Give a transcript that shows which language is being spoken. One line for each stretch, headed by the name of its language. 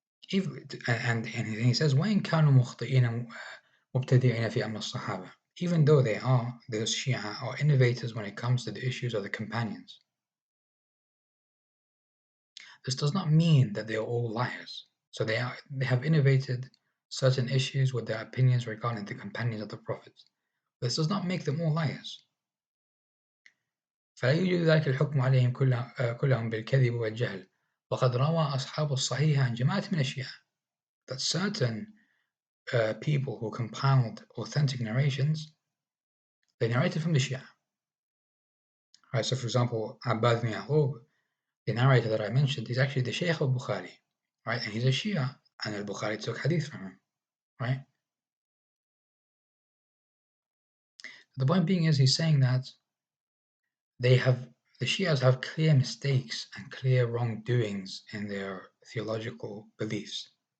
English: And he says,
Arabic: وَإِنْ كَانُوا مُخْطِئِينَ مُبْتَدِعِينَ فِي أَمْرِ الصَّحَابَةِ,
English: even though those Shia are innovators when it comes to the issues of the companions. this does not mean that they are all liars. So they have innovated certain issues with their opinions regarding the companions of the Prophet. This does not make them all liars.
Arabic: فلا يوجد ذلك الحكم عليهم كلهم بالكذب والجهل وقد روى أصحاب الصحيح عن جماعة من الشيعة
English: that certain people who compiled authentic narrations, they narrated from the Shia. Right, so for example, Abbad ibn Ya'qub, the narrator that I mentioned, is actually the Shaykh of Bukhari, right? And he's a Shia, and al-Bukhari took hadith from him, right? The point being is he's saying that the Shias have clear mistakes and clear wrongdoings in their theological beliefs.